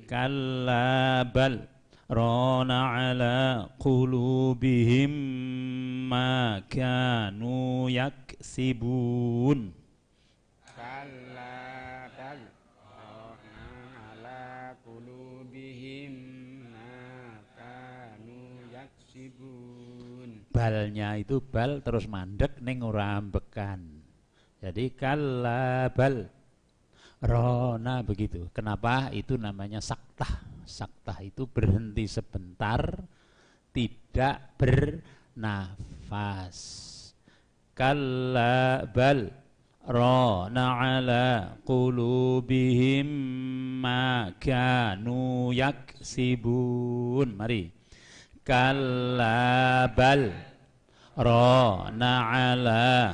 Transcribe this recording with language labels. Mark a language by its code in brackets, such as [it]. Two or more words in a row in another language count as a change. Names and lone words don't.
[ar] كلا بل ران على قلوبهم ما كانوا يكسبون. كلا بل ران على قلوبهم ما كانوا يكسبون. [id] Balnya itu bal terus [jv] mandek ning ora ambekan. [id] Jadi [ar] كلا بل ران [id] begitu. Kenapa? Itu namanya saktah. Saktah itu berhenti sebentar, tidak bernafas. [ar] كلا بل ران على قلوبهم ما كانوا يكسبون. Mari. كلا بل ران على